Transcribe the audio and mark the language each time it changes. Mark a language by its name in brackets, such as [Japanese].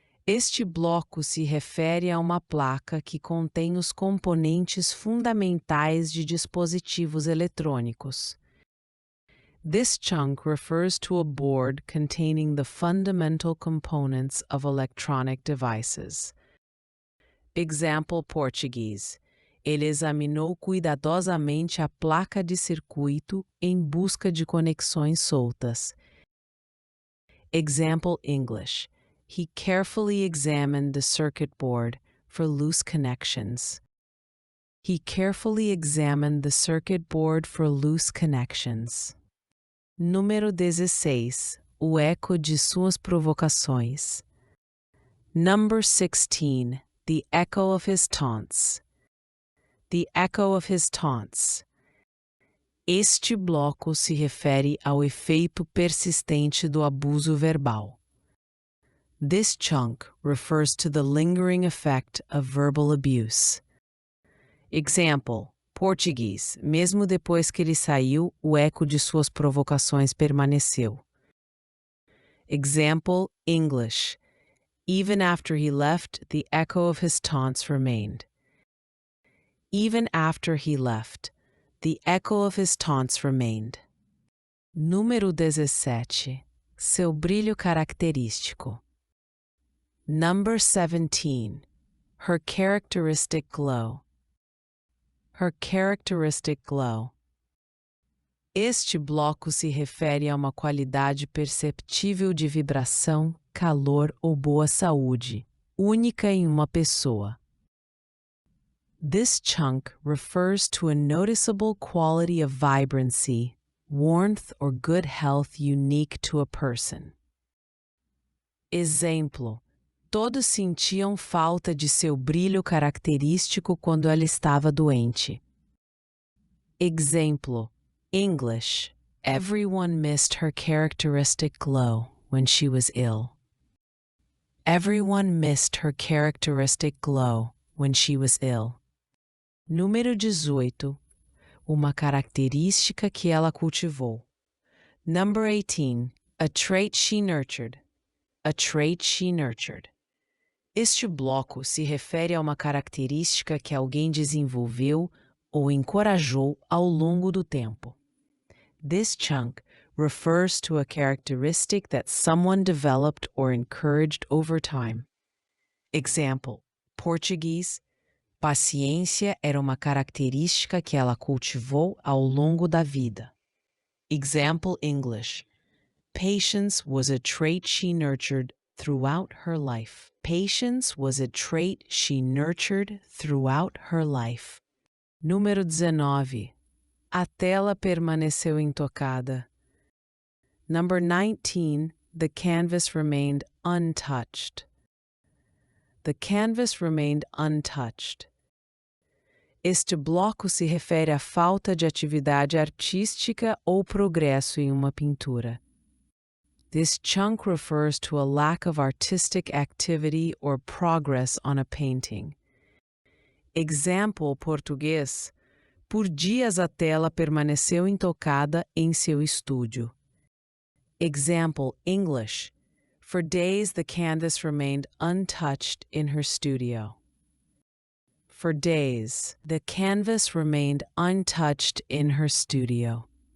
[Portuguese] Este bloco se refere a uma placa que contém os componentes fundamentais de dispositivos eletrônicos. [English] This chunk refers to a board containing the fundamental components of electronic devices. Example Português. [Portuguese] Ele examinou cuidadosamente a placa de circuito em busca de conexões soltas. [English] Example English. He carefully examined the circuit board for loose connections. He carefully examined the circuit board for loose connections. [Portuguese] Número 16. O eco de suas provocações. [English] Number 16. The echo of his taunts. The echo of his taunts. [Portuguese] Este bloco se refere ao efeito persistente do abuso verbal. [English] This chunk refers to the lingering effect of verbal abuse. Example, Português. [Portuguese] Mesmo depois que ele saiu, o eco de suas provocações permaneceu. [English] Example, English. Even after he left, the echo of his taunts remained. Even after he left, the echo of his taunts remained. [Portuguese] Número 17. Seu brilho característico. [English] Number 17. Her characteristic glow. Her characteristic glow. [Portuguese] Este bloco se refere a uma qualidade perceptível de vibração, calor ou boa saúde, única em uma pessoa. [English] This chunk refers to a noticeable quality of vibrancy, warmth or good health unique to a person. [Portuguese] Exemplo: todos sentiam falta de seu brilho característico quando ela estava doente. [English] Exemplo: English: everyone missed her characteristic glow when she was ill. Everyone missed her characteristic glow when she was ill. [Portuguese] Número 18. Uma característica que ela cultivou. [English] Number 18. A trait she nurtured. A trait she nurtured. [Portuguese] Este bloco se refere a uma característica que alguém desenvolveu ou encorajou ao longo do tempo. [English] This chunk refers to a characteristic that someone developed or encouraged over time. [Portuguese] Example: Português: paciência era uma característica que ela cultivou ao longo da vida. [English] Example English: patience was a trait she nurtured throughout her life. Patience was a trait she nurtured throughout her life. [Portuguese] Número 19. A tela permaneceu intocada. [English] Number 19. The canvas remained untouched. The canvas remained untouched. [Portuguese] Este bloco se refere à falta de atividade artística ou progresso em uma pintura. [English] This chunk refers to a lack of artistic activity or progress on a painting. [Portuguese] Example português: por dias a tela permaneceu intocada em seu estúdio. [English] Example English: for days the canvas remained untouched in her studio. For days, the canvas remained untouched in her studio.